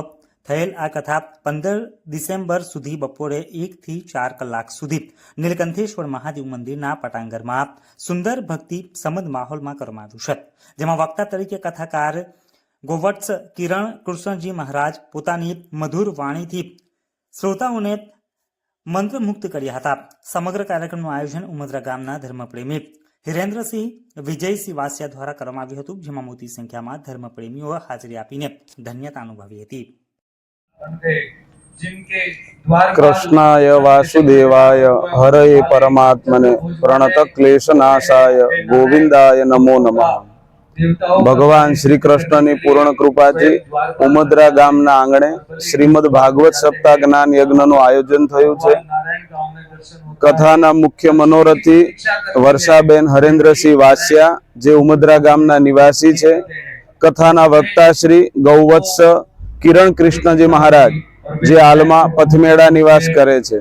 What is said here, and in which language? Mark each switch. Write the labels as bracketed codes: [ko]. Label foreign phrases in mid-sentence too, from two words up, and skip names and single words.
[gu] થયેલ આ કથા 15 ડિસેમ્બર સુધી બપોરે 1 થી 4 કલાક સુધી નીલકંઠેશ્વર મહાદેવ મંદિરના પટાંગણમાં સુંદર ભક્તિ સમદ માહોલમાં કરવામાં આવ્યું છે, જેમાં વક્તા તરીકે કથાકાર ગોવત્સ કિરણ કૃષ્ણજી મહારાજ પોતાની મધુર વાણીથી શ્રોતાઓને મંત્રમુગ્ધ કર્યા હતા। સમગ્ર કાર્યક્રમનું આયોજન ઉમદરા ગામના ધર્મપ્રેમી હિરેન્દ્રસિંહ વિજયસિંહ વાસિયા દ્વારા કરવામાં આવ્યું હતું, જેમાં મોટી સંખ્યામાં ધર્મપ્રેમીઓ હાજરી આપીને ધન્યતા અનુભવી હતી। [sa] कृष्णाय वासुदेवाय हरये परमात्मने प्रणत क्लेशनाशाय गोविंदाय नमो नमः। [gu] भगवान श्री कृष्ण ની પૂર્ણ કૃપાથી ઉમદરા ગામના આંગણે શ્રીમદ ભાગવત સપ્તાહ જ્ઞાન યજ્ઞનું આયોજન થયું છે। કથાના મુખ્ય મનોરથી વર્ષાબેન હરેન્દ્રસિંહ વાસિયા જે ઉમદરા ગામના નિવાસી છે। કથાના વક્તા શ્રી ગૌવત્સ કિરણ કૃષ્ણજી મહારાજ જે હાલમાં પથમેડા નિવાસ કરે છે।